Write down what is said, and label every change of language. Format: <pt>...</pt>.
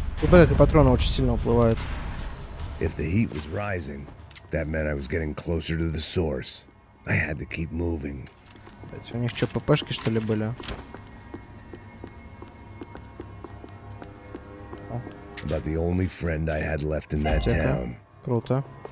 <ru>Как и патроны очень сильно уплывают.</ru> <en>If the heat was rising, that meant I was getting closer to the source. I had to keep moving.</en> <ru>У них что, ППшки что ли были?</ru> <en>About the only friend I had left in that town.</en> <ru>Круто.</ru>